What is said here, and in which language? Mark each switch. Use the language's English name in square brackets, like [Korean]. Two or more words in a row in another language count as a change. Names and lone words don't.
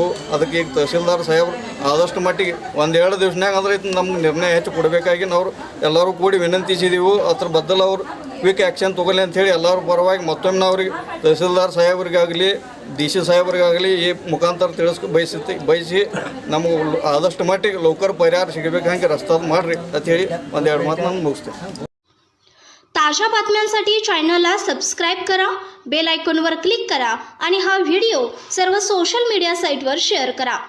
[Kannada] ಅದಕ್ಕೆ ಈಗ ತಹಸೀಲ್ದಾರ್ ಸಾಹೇಬ್ರು ಆದಷ್ಟು ಮಟ್ಟಿಗೆ 1-2 ದಿವಸನಾಗ ಅಂದ್ರೆ ನಮ್ಗೆ ನಿರ್ಣಯ ಹೆಚ್ಚು ಕೊಡಬೇಕಾಗಿ ನಾವು ಎಲ್ಲರೂ ಕೂಡಿ ವಿನಂತಿಸಿದೆವು. ಅದ್ರ ಬದಲು ಅವರು [English] quick action [Kannada] ತೊಗೊಳ್ಳಿ ಅಂಥೇಳಿ ಎಲ್ಲರ ಪರವಾಗಿ ಮತ್ತೊಮ್ಮೆ ಅವ್ರಿಗೆ ತಹಸೀಲ್ದಾರ್ ಸಾಹೇಬ್ರಿಗಾಗಲಿ DC ಸಾಹೇಬ್ರಿಗಾಗಲಿ ಈ ಮುಖಾಂತರ ಬಯಸಿ ನಮಗೆ ಆದಷ್ಟು ಮಟ್ಟಿಗೆ ಲೌಕರ್ ಪರಿಹಾರ ಸಿಗಬೇಕು. ಹಾಗೆ ರಸ್ತೆ ಮಾಡಿರಿ ಅಂತ ಹೇಳಿ 1-2 ಮಾತು ನಾನು ಮುಗಿಸ್ತೇನೆ. [Marathi] ताज्या बातम्यांसाठी चॅनलला सबस्क्राईब करा, बेल आयकॉनवर क्लिक करा आणि हा व्हिडिओ सर्व सोशल मीडिया साईटवर शेअर करा.